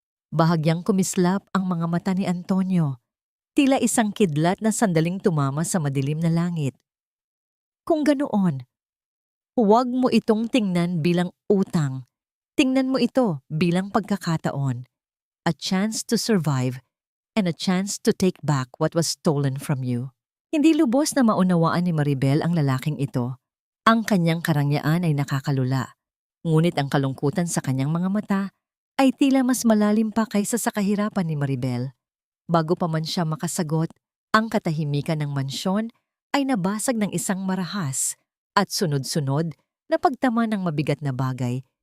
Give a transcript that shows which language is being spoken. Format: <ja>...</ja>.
<tl>Bahagyang kumislap ang mga mata ni Antonio, tila isang kidlat na sandaling tumama sa madilim na langit. Kung ganoon, huwag mo itong tingnan bilang utang. Tingnan mo ito bilang pagkakataon.</tl> <en>A chance to survive and a chance to take back what was stolen from you.</en> <tl>Hindi lubos na maunawaan ni Maribel ang lalaking ito. Ang kanyang karangyaan ay nakakalula, ngunit ang kalungkutan sa kanyang mga mata ay tila mas malalim pa kaysa sa kahirapan ni Maribel. Bago pa man siya makasagot, ang katahimikan ng mansyon ay nabasag ng isang marahas at sunod-sunod na pagtama ng mabigat na bagay</tl>